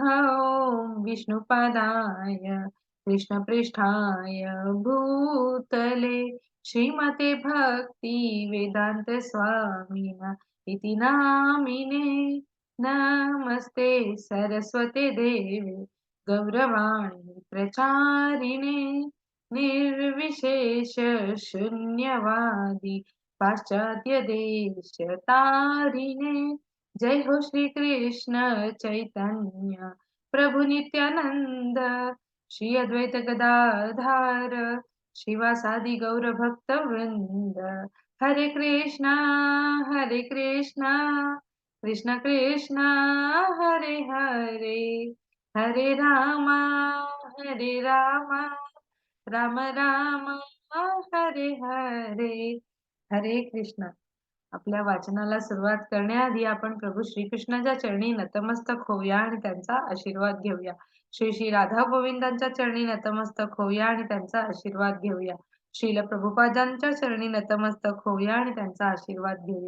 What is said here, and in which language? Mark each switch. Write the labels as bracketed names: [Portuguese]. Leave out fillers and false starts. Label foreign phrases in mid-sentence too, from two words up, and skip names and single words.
[Sanskrit] ॐ विष्णुपादाय कृष्णपृष्ठाय भूतले श्रीमते भक्ति वेदांत स्वामिन इति नामिने। नमस्ते सरस्वते देवे गौरवाणी प्रचारिणे निर्विशेष शून्यवादी पाश्चात्य देश तारिणे। जय हो श्री कृष्ण चैतन्य प्रभु नित्यानंद श्री अद्वैत गदाधार श्रीवासादि गौर भक्त वृंद। हरे कृष्णा कृष्ण कृष्णा हरे हरे हरे रामा राम राम हरे हरे हरे कृष्ण। [Marathi] आपल्या वाचनाला सुरुवात करण्याआधी आपण प्रभू श्रीकृष्णाच्या चरणी नतमस्तक होऊया आणि त्यांचा आशीर्वाद घेऊया. श्री श्री राधा गोविंदांच्या चरणी नतमस्तक होऊया आणि त्यांचा आशीर्वाद घेऊया. श्रील प्रभुपादांच्या चरणी नतमस्तक होऊया आणि त्यांचा आशीर्वाद घेऊया.